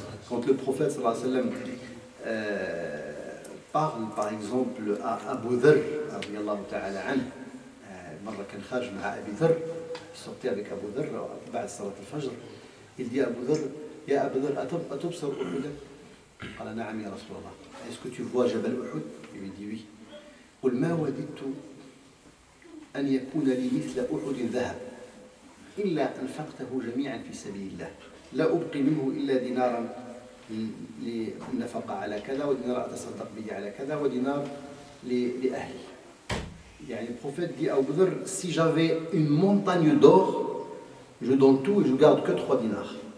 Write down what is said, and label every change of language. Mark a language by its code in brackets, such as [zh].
[fr] Quand le prophète sallallahu alayhi wa sallam parle par exemple à Abu Dharr, radiyallahu ta'ala anhu, [ar] مرة كان خارج مع أبي ذر, [fr] il sortait avec Abu Dharr [ar] بعد صلاة الفجر, [fr] il dit à Abu Dharr, [ar] يا أبو ذر أتبصر أحدا؟ قال نعم يا رسول الله. [fr] Est-ce que tu vois Jabal Uhud? Il lui dit oui. [ar] قل ما وددت أن يكون لي مثل أحد ذهب إلا أنفقته جميعا في سبيل الله لا أبقي منه إلا دينارا للنفقة على كذا ودينار أتصدق به على كذا ودينار لأهلي. [fr] يعني le prophète dit à Abu Dharr, si j'avais une montagne d'or, je donne tout et je garde que 3 dinars.